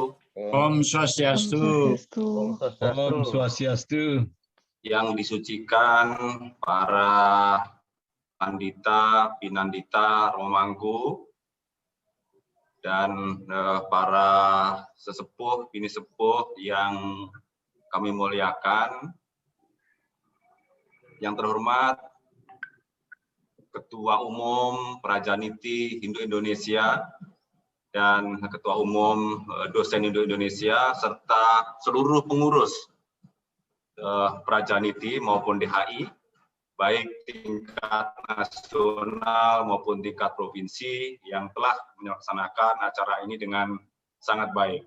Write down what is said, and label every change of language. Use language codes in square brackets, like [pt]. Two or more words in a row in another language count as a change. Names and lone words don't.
[sa] Om Swastiastu. Om Swastiastu. [id] Yang disucikan para pandita, pinandita, romangku, dan para sesepuh, bini sepuh yang kami muliakan. Yang terhormat Ketua Umum Prajaniti Hindu Indonesia dan Ketua Umum Dosen Hindu Indonesia serta seluruh pengurus Prajaniti maupun DHI, baik tingkat nasional maupun tingkat provinsi yang telah melaksanakan acara ini dengan sangat baik.